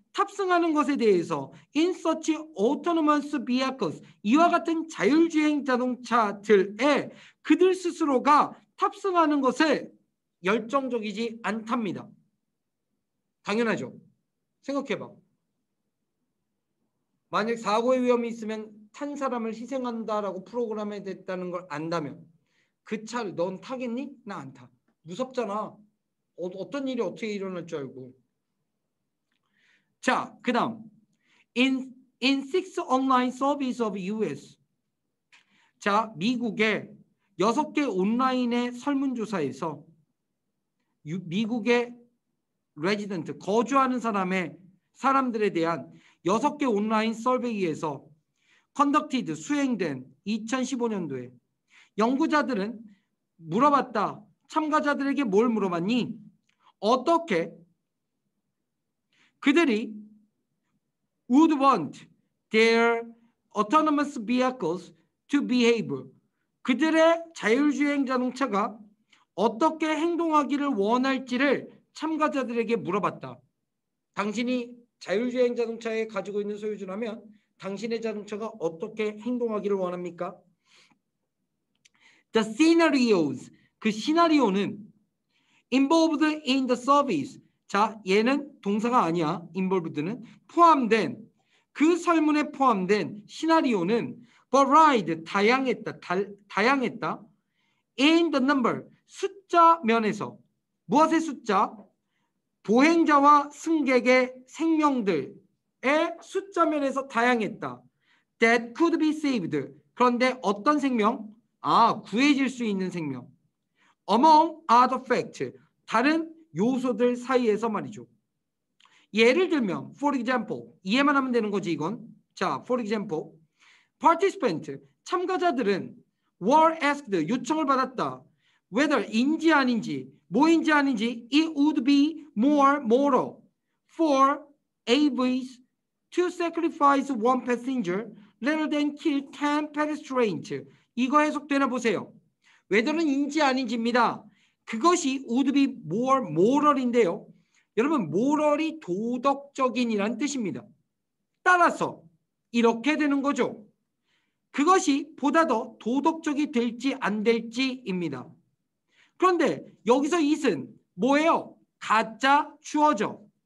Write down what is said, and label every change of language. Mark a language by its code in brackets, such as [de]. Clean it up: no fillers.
[ko] 탑승하는 것에 대해서. [en] in such autonomous vehicles, [ko] 이와 같은 자율주행 자동차들에 그들 스스로가 탑승하는 것에 열정적이지 않답니다. 당연하죠. 생각해봐. 만약 사고의 위험이 있으면 탄 사람을 희생한다라고 프로그램에 됐다는 걸 안다면 그 차를 넌 타겠니? 나 안 타. 무섭잖아. 어떤 일이 어떻게 일어날 줄 알고. 자, 그 다음 [en] in 6 online service of US. [ko] 자, 미국의 6개 온라인의 설문조사에서 미국의 레지던트, 거주하는 사람들에 대한 6개 온라인 서베이에서 컨덕티드, 수행된 2015년도에 연구자들은 물어봤다. 참가자들에게 뭘 물어봤니? 어떻게 그들이 [en] would want their autonomous vehicles to behave. [ko] 그들의 자율주행 자동차가 어떻게 행동하기를 원할지를 참가자들에게 물어봤다. 당신이 자율주행 자동차에 가지고 있는 소유주라면 당신의 자동차가 어떻게 행동하기를 원합니까? [en] The scenarios, [ko] 그 시나리오는 [en] involved in the service. [ko] 자, 얘는 동사가 아니야. involved는 포함된, 그 설문에 포함된 시나리오는 varied, 다양했다. [en] in the number, [ko] 숫자 면에서. 무엇의 숫자? 보행자와 승객의 생명들의 숫자 면에서 다양했다. [en] That could be saved. [ko] 그런데 어떤 생명? 구해질 수 있는 생명. [en] Among other facts. [ko] 다른 요소들 사이에서 말이죠. 예를 들면 [en] for example. [ko] 이해만 하면 되는 거지 이건. [en] 자, for example. Participant. 참가자들은 were asked. [ko] 요청을 받았다. [en] whether [ko] 인지 아닌지, 뭐인지 아닌지 [en] it would be more moral for AVs to sacrifice one passenger rather than kill 10 pedestrians. [ko] 이거 해석되나 보세요. whether는 인지 아닌지입니다. [en] 그것이 would be more moral인데요. [ko] 여러분 moral이 도덕적인이란 뜻입니다. 따라서 이렇게 되는 거죠. 그것이 보다 더 도덕적이 될지 안 될지입니다. 그런데 여기서 it은 뭐예요? 가짜 주어죠.